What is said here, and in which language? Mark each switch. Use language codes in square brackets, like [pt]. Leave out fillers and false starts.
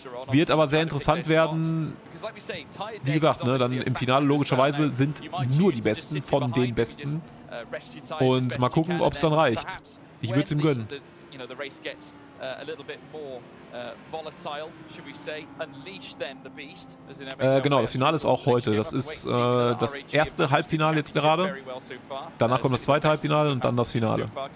[de] Wird aber sehr interessant werden. Wie gesagt, ne, dann im Finale logischerweise sind nur die Besten von den Besten. Und mal gucken, ob es dann reicht. Ich würde es ihm gönnen. [en] you know, the race gets a little bit more volatile, should we say, unleash then the beast. [de] Genau, das Finale ist auch heute. Das ist das erste Halbfinale jetzt gerade. Danach kommt das zweite Halbfinale und dann das Finale.